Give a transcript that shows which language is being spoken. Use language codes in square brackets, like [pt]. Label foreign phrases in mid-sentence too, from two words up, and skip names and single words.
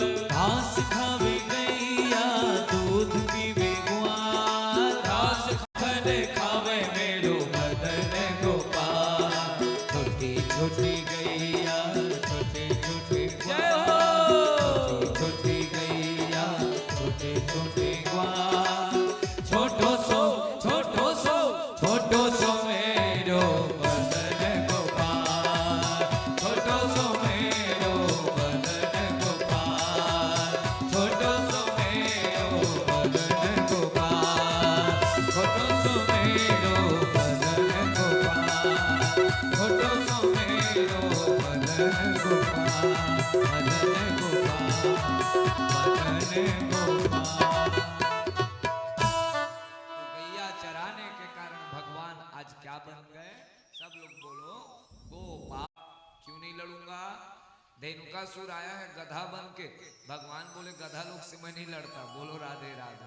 [bra] घास खावे गैया दूध पीवे ग्वाल, घास खने खावे मेरो मदन गोपाल। छोटी छोटी गैया छोटे छोटे जय ग्वाल, हो। छोटी गैया छोटे छोटे ग्वाल। छोटो सो मेरो मदन गोपाल, छोटो सो मेरो मदन गोपाल। छोटो सो मेरो मदन गोपाल, छोटो सो मेरो मदन गोपाल, छोटो सो मेरो मदन गोपाल, मदन गोपाल, मदन गोपाल। [hi] गैया चराने के कारण भगवान आज क्या बन गए? सब लोग बोलो गोपाल। क्यों नहीं लड़ूंगा? धेनुकासुर आया है गधा बन के, भगवान बोले गधा लोग से मैं नहीं लड़ता, बोलो राधे राधे।